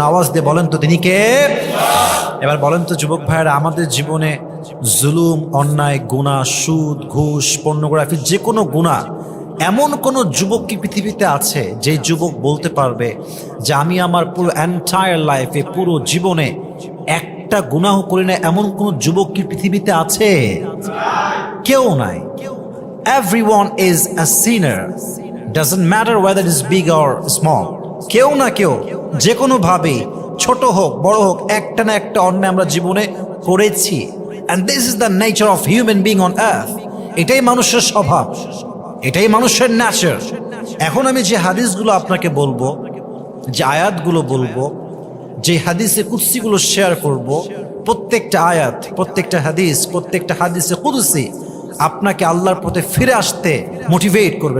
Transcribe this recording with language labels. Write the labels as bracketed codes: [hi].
[bn] আওয়াজ দিয়ে বলেন তো তিনি কে? এবার বলেন তো যুবক ভাইয়েরা, আমাদের জীবনে জুলুম, অন্যায়, গুনাহ, সুদ, ঘুষ, পর্নোগ্রাফি, যে কোনো গুনাহ, এমন কোন যুবক কি পৃথিবীতে আছে যে যুবক বলতে পারবে যে আমি আমার পুরো এন্টায়ার লাইফে, পুরো জীবনে একটা গুনাহ করি না? এমন কোন যুবক কি পৃথিবীতে আছে? কেউ নাই। [en] Everyone is a sinner, doesn't matter whether it is big or small। [bn] কেউ না কেউ যে কোনো ভাবে, ছোট হোক বড় হোক, একটা না একটা অন্যায় আমরা জীবনে করেছি। [en] and this is the nature of human being on earth। [bn] এটাই মানুষের স্বভাব, এটাই মানুষের নেচার। এখন আমি যে হাদিসগুলো আপনাকে বলবো, যে আয়াতগুলো বলবো, যে হাদিসে কুদসিগুলো শেয়ার করব, প্রত্যেকটা আয়াত, প্রত্যেকটা হাদিস, প্রত্যেকটা হাদিসে কুদসি আপনাকে আল্লাহর পথে ফিরে আসতে মোটিভেট করবে।